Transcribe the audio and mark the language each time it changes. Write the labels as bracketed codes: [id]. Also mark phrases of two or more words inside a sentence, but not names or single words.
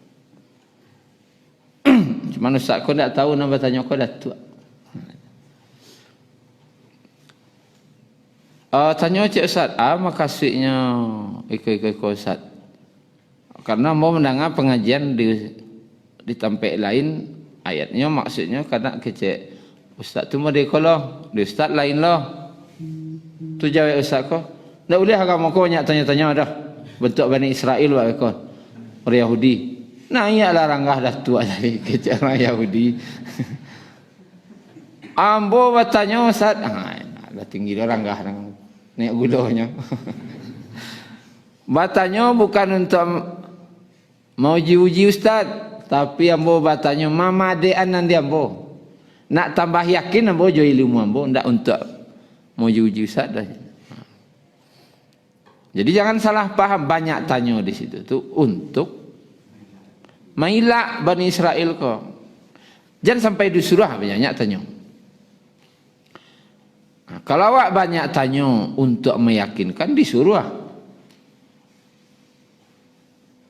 [min] Cuma Ustaz kau tak tahu nak bertanya kau dah tua. Tanya Cik Ustaz, makasihnya ikut Ustaz. Karena mau mendengar pengajian di tempat lain, ayatnya maksudnya karena kecek Ustaz tu mau dekolah, di Ustaz lain lah. Tu jawab Ustaz kau. Tak boleh agama kau banyak tanya-tanya dah. Bentuk Bani Israel buat kau. Orang Yahudi. Nah iyalah ranggah dah tua tadi kecek orang Yahudi. Ambo bertanya Ustaz, dah tinggi dah ranggah naik gulanya. Bertanya bukan untuk mau uji Ustaz, tapi ambo bertanya mama dean nanti ambo. Nak tambah yakin ambo jo ilmu ambo, ndak untuk mau uji Ustaz dah. Jadi jangan salah paham, banyak tanya di situ tu untuk mailak Bani Israel kau. Jangan sampai disuruh banyak tanya. Kalau awak banyak tanya untuk meyakinkan disuruh.